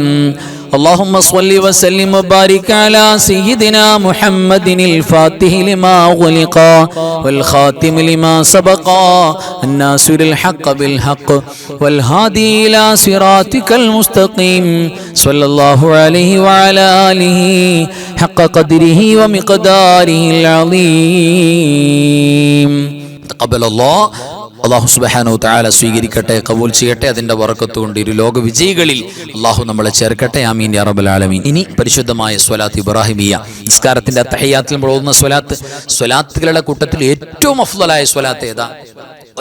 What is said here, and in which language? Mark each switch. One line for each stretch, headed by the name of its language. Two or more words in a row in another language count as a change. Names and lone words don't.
Arabic: اللهم صل وسلم وبارك على سيدنا محمد الفاتح لما أغلق والخاتم لما سبق الناصر الحق بالحق والهادي إلى صراطك المستقيم صلى الله عليه وعلى آله حق قدره ومقداره العظيم. تقبل الله. الله سبحانه وتعالى
Malayalam: സ്വീകരിക്കട്ടെ, കബൂൽ ചെയ്യട്ടെ. അതിന്റെ ബറക്കത്ത് കൊണ്ട് ഇരു ലോക വിജയികളിൽ അല്ലാഹു നമ്മളെ ചേർക്കട്ടെ.
Arabic: آمين يا رب العالمين.
Malayalam: ഇനി പരിശുദ്ധമായ
Arabic: صلاة إبراهيمية,
Malayalam: നിസ്കാരത്തിന്റെ തഹയ്യാത്തിൽ നമ്മൾ ഓതുന്ന സ്വലാത്തുകളുടെ കൂട്ടത്തിൽ ഏറ്റവും അഫ്ളലായ സ്വലാത്ത് ഏതാ?